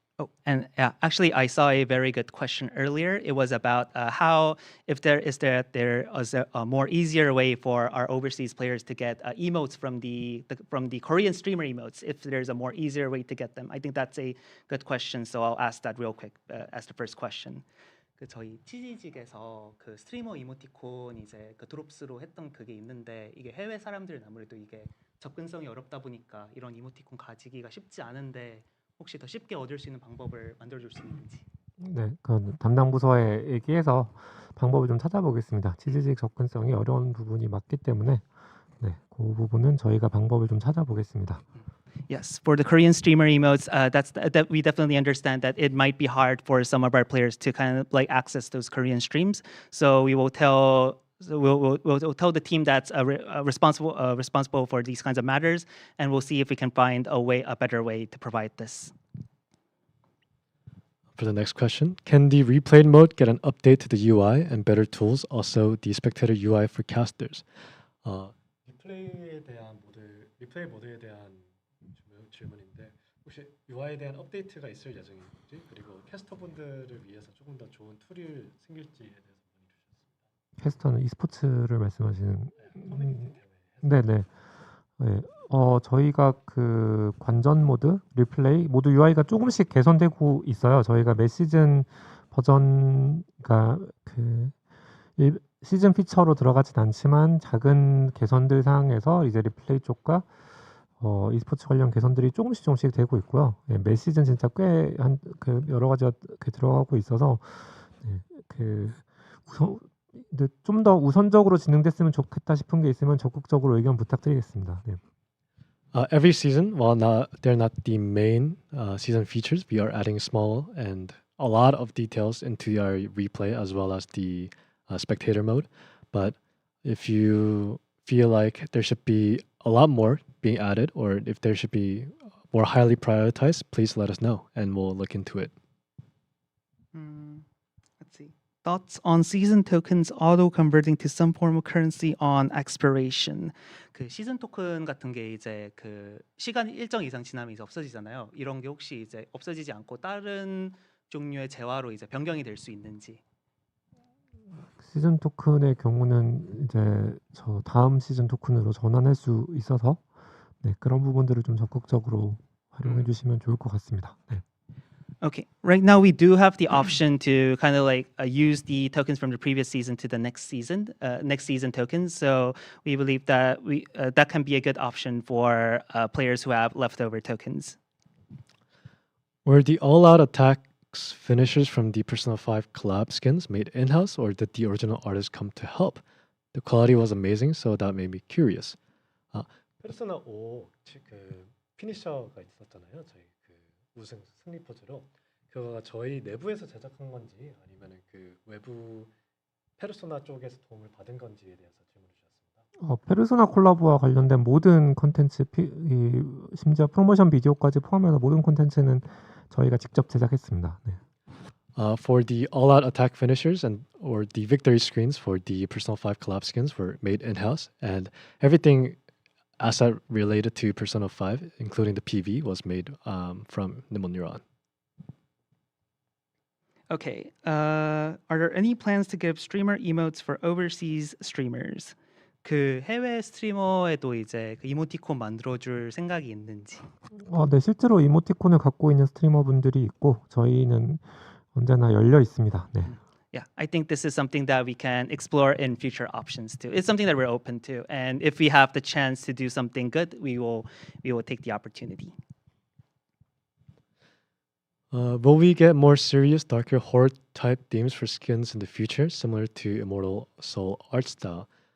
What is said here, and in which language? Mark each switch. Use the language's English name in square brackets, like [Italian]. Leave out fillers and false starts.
[English] Oh, and actually, I saw a very good question earlier. It was about how, if there is a more easier way for our overseas players to get emotes from the Korean streamer emotes. If there's a more easier way to get them, I think that's a good question. So I'll ask that real quick as the first question. [Korean] 그 저희 치지직에서 그 스트리머 이모티콘 이제 그 드롭스로 했던 그게 있는데 이게 해외 사람들은 아무래도 이게 접근성이 어렵다 보니까 이런 이모티콘 가지기가 쉽지 않은데 혹시 더 쉽게 얻을 수 있는 방법을 만들어줄 수 있는지. 네, 그 담당 부서에 얘기해서 방법을 좀 찾아보겠습니다. 치즈직 접근성이 어려운 부분이 맞기 때문에 네, 그 부분은 저희가 방법을 좀 찾아보겠습니다. [English] Yes, for the Korean streamer emotes, that we definitely understand that it might be hard for some of our players to kind of like access those Korean streams. So we will tell. So we'll tell the team that's responsible for these kinds of matters, and we'll see if we can find a better way to provide this. For the next question, can the replayed mode get an update to the UI and better tools? Also, the spectator UI for casters. [Korean] 리플레이 모드에 대한 질문인데 혹시 UI에 대한 업데이트가 있을 예정인지 그리고 캐스터분들을 위해서 조금 더 좋은 툴이 생길지에 대해서 문의 주셨습니다. 캐스터는 e스포츠를 말씀하시는. 네네. 네. 저희가 그 관전 모드, 리플레이 모두 UI가 조금씩 개선되고 있어요. 저희가 매 시즌 버전가 그 시즌 피처로 들어가진 않지만 작은 개선들 사항에서 이제 리플레이 쪽과 e스포츠 관련 개선들이 조금씩 되고 있고요. 네, 매 시즌 진짜 꽤 한 그 여러 가지가 들어가고 있어서 네, 그 좀 더 우선적으로 진행됐으면 좋겠다 싶은 게 있으면 적극적으로 의견 부탁드리겠습니다. 네. [English] Every season, while they're not the main season features, we are adding small and a lot of details into our replay as well as the spectator mode. But if you feel like there should be a lot more being added or if there should be more highly prioritized, please let us know and we'll look into it. Let's see. Thoughts on season tokens auto-converting to some form of currency on expiration. [Korean] 그 시즌 토큰 같은 게 이제 그 시간 일정 이상 지나면 이제 없어지잖아요. 이런 게 혹시 이제 없어지지 않고 다른 종류의 재화로 이제 변경이 될 수 있는지. 시즌 토큰의 경우는 이제 저 다음 시즌 토큰으로 전환할 수 있어서 네, 그런 부분들을 좀 적극적으로 활용해 주시면 좋을 것 같습니다. 네. [English] Okay, right now we do have the option to kind of like use the tokens from the previous season to the next season tokens. So we believe that that can be a good option for players who have leftover tokens. Were the all-out attacks finishers from the Persona 5 collab skins made in-house or did the original artist come to help? The quality was amazing, so that made me curious. [Korean] 페르소나 5 그 피니셔가 있었잖아요. 저희 그 우승 승리 포즈로 그거가 저희 내부에서 제작한 건지 아니면은 그 외부 페르소나 쪽에서 도움을 받은 건지에 대해서 질문을 주셨습니다. 페르소나 콜라보와 관련된 모든 콘텐츠, 심지어 프로모션 비디오까지 포함해서 모든 콘텐츠는 저희가 직접 제작했습니다. 네. [English] For the all-out attack finishers and or the victory screens for the Persona 5 collab skins were made in-house, and everything asset related to Persona 5, including the PV, was made from Nimble Neuron. Okay, are there any plans to give streamer emotes for overseas streamers? [Korean] 그 해외 스트리머에도 이제 그 이모티콘 만들어줄 생각이 있는지. 네, 실제로 이모티콘을 갖고 있는 스트리머분들이 있고 저희는 언제나 열려 있습니다. 네. [English] Yeah, I think this is something that we can explore in future options too. It's something that we're open to, and if we have the chance to do something good, we will take the opportunity. Will we get more serious, darker horror type themes for skins in the future, similar to Immortal Soul art style?